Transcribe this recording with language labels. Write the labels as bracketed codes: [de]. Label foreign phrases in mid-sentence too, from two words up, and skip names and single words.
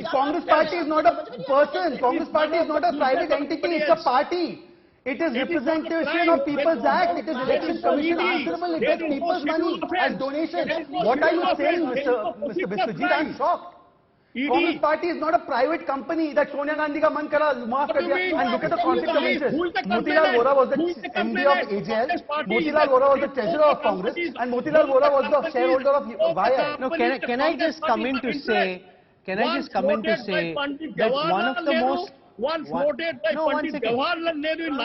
[en] Congress party is not a person. Congress party is not a private entity. It's a party. It is representation of People's Act. It is election commission answerable. It gets people's money as donations. What are you saying, Mr. Biswajit? I'm shocked. Congress party is not a private company that Sonia Gandhi [hi] का मन करा माफ़ कर दिया. [en] And look at the conflict of interest. Motilal Vora was the MD of AJL. Motilal Vora was the treasurer of Congress, and Motilal Vora was the shareholder of YI. No, can I just come in to say that one of the most once voted by Pandit Jawaharlal Nehru in